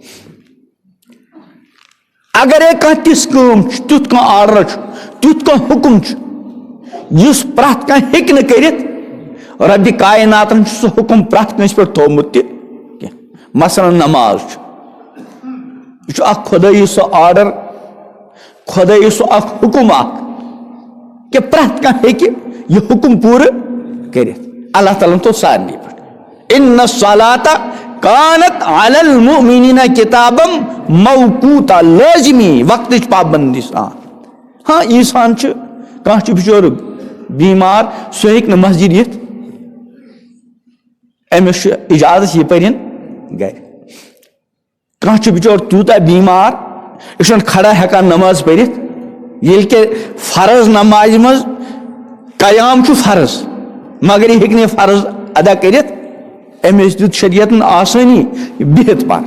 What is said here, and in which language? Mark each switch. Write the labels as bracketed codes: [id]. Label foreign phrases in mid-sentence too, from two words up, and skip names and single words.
[ks] اگرے کانٛہہ تِژھ کٲم چھِ تیُتھ کانٛہہ آرڈر چھُ تیُتھ کانٛہہ حکم چھُ یُس پرٛٮ۪تھ کانٛہہ ہیٚکہِ نہٕ کٔرِتھ ربِ کائناتن چھُ سُہ حکم پرٛٮ۪تھ کٲنٛسہِ پٮ۪ٹھ تھوٚومُت تہِ کینٛہہ. مثلاً نماز چھُ یہِ چھُ اکھ خۄدٲیی سُہ آرڈر خۄدٲیی سُہ اکھ حکم اکھ کہ پرٛٮ۪تھ کانٛہہ ہیٚکہِ یہِ حکم پوٗرٕ کٔرِتھ. اللہ تعالیٰ ہن تھوٚو سارنٕے پٮ۪ٹھ [ar] اِنَّ الصَّلَاةَ کانت علی المؤمنین کتابم موقوتا [ks] لٲزمی وقتٕچ پابندی سان. ہاں انسان چھُ کانٛہہ چھُ بِچور بیمار سُہ ہیٚکہِ نہٕ مسجد یِتھ أمِس چھُ اجازت یہِ پٔرِن گرِ. کانٛہہ چھُ بِچور تیوٗتاہ بیمار یہِ چھُنہٕ کھڑا ہٮ۪کان نماز پٔرِتھ ییٚلہِ کہِ فرض نمازِ منٛز قیام چھُ فرض مگر یہِ ہیٚکہِ نہٕ یہِ فرض ادا کٔرِتھ أمِس دیُت شریعتن آسٲنی بِہِتھ پر.